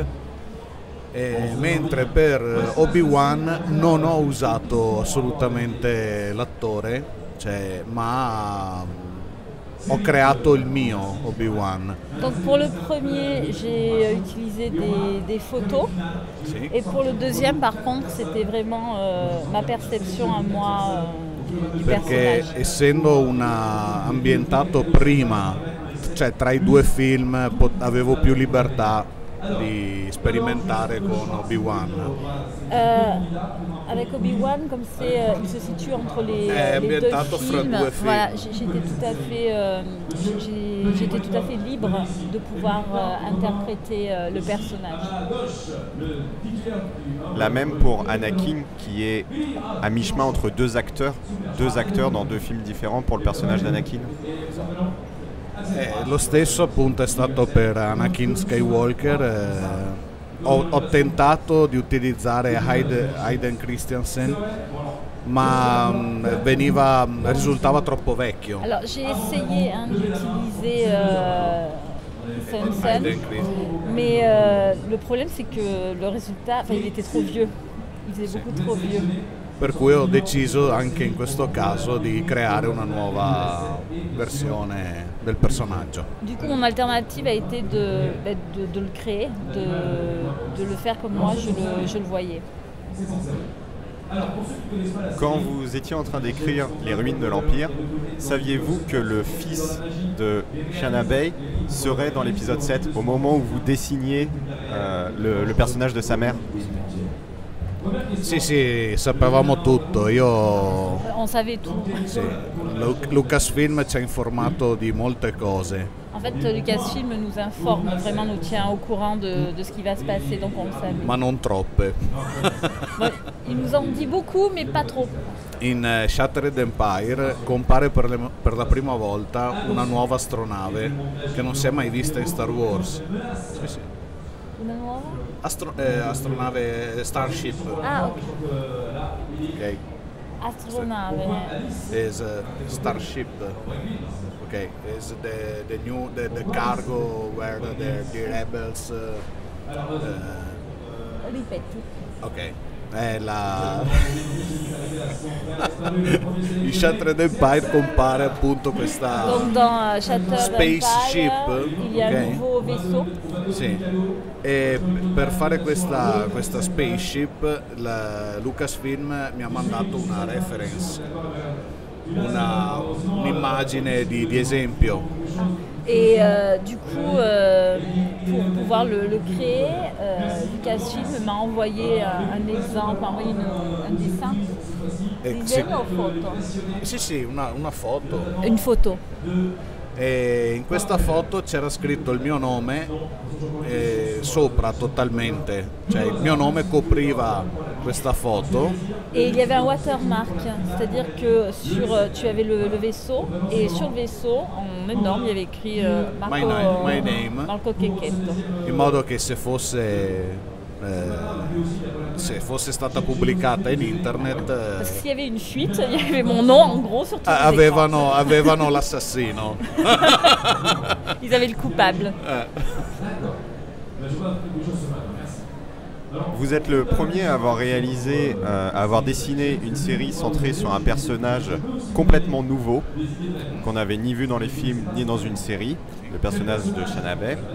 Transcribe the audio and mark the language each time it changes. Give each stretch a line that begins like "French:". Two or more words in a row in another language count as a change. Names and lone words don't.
Italian: Mentre per Obi-Wan non ho usato assolutamente l'attore, ma ho creato il mio Obi-Wan.
French: Donc pour le premier, j'ai utilisé des photos.
Italian: Sì.
French: Et pour le deuxième, par contre, c'était vraiment ma perception à moi du
Italian: Perché
French: personnage.
Italian: essendo ambientato prima, cioè tra i due film, avevo più libertà di sperimentare con Obi-Wan.
French: Avec Obi-Wan, comme il se situe entre les deux
Italian: ambientato fra
French: films,
Italian: due film.
French: voilà, j'étais tout à fait libre de pouvoir interpréter le personnage. La même pour Anakin qui est à mi-chemin entre deux acteurs dans deux films différents pour le personnage d'Anakin.
Italian: Lo stesso appunto è stato per Anakin Skywalker. Ho tentato di utilizzare Hayden Christensen, ma risultava troppo vecchio.
French: Alors j'ai essayé d'utiliser Hansen, mais le problème c'est que le résultat, il était trop vieux, il faisait beaucoup trop vieux.
Italian: Per cui ho deciso anche in questo caso di creare una nuova versione del personaggio.
French: Du coup, mon alternative a été de le créer, de le faire comme moi je le voyais. Quand vous étiez en train d'écrire Les Ruines de l'Empire, saviez-vous que le fils de Shanna Bey serait dans l'épisode 7 au moment où vous dessiniez le personnage de sa mère?
Italian: Sì, sapevamo tutto.
French: On savait tout.
Italian: Sì, Lucasfilm ci ha informato di molte cose.
French: En fait, Lucasfilm nous informe, vraiment nous tient au courant de ce qui va se passer, donc on le savait.
Italian: Ma non troppe.
French: Bon, il nous en dit beaucoup, mais pas trop.
Italian: In Shattered Empire compare per la prima volta una nuova astronave che non si è mai vista in Star Wars. Sì. Una nuova? Astronave Starship. Ah, ok. Okay. Astronave.
English: Is Starship. Okay, is the cargo where the rebels.
Italian: Ripeti. Ok. In Shattered Empire compare appunto questa
French: Donc dans Shattered
Italian: spaceship,
French: Empire, il y a un nouveau vaisseau.
Italian: Sì. E per fare questa spaceship Lucasfilm mi ha mandato una reference, un'immagine di esempio.
French: Et du coup, pour pouvoir le créer, Lucasfilm m'a envoyé un exemple, un dessin.
Italian: Disegno o foto? Sì, una foto.
French: Une photo.
Italian: E in questa foto c'era scritto il mio nome sopra totalmente, cioè il mio nome copriva questa foto.
French: Et il y avait un watermark, c'est-à-dire que tu avais le vaisseau et sur le vaisseau, en énorme, il y avait écrit
English: My name. Marco Checchetto.
Italian: In modo che se fosse stata pubblicata in internet
French: Parce que s'il y avait une fuite, il y avait mon nom en gros sur tous les écrans.
Italian: avevano l'assassino.
French: Ils avaient le coupable. Vous êtes le premier à avoir dessiné une série centrée sur un personnage complètement nouveau, qu'on n'avait ni vu dans les films ni dans une série, le personnage de Shanna Bey.